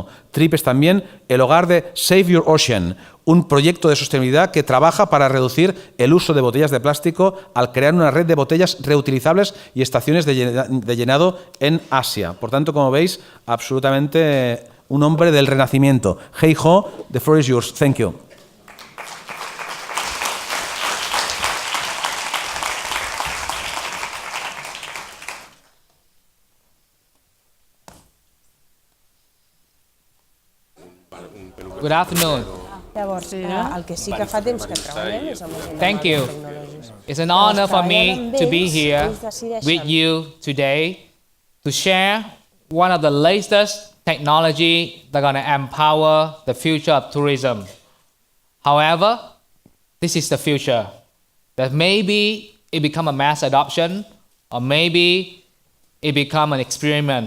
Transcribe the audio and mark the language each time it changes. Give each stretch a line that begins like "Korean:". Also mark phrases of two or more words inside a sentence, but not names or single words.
Spanish: Triip es también el hogar de Save Your Ocean, un proyecto de sostenibilidad que trabaja para reducir el uso de botellas de plástico al crear una red de botellas reutilizables y estaciones de llenado en Asia. Por tanto, como veis, absolutamente un hombre del renacimiento.
English: Hai Ho, the floor is yours. Thank you. Good afternoon.
Catalan: Llavors, el que sí que fa temps que treballem és amb la gent
English: Thank
Catalan: de
English: you.
Catalan: les tecnologies.
English: It's an honor for me to be here with you today to share one of the latest technology that are going to empower the future of tourism. However, this is the future. That maybe it become a mass adoption, or maybe it become an experiment.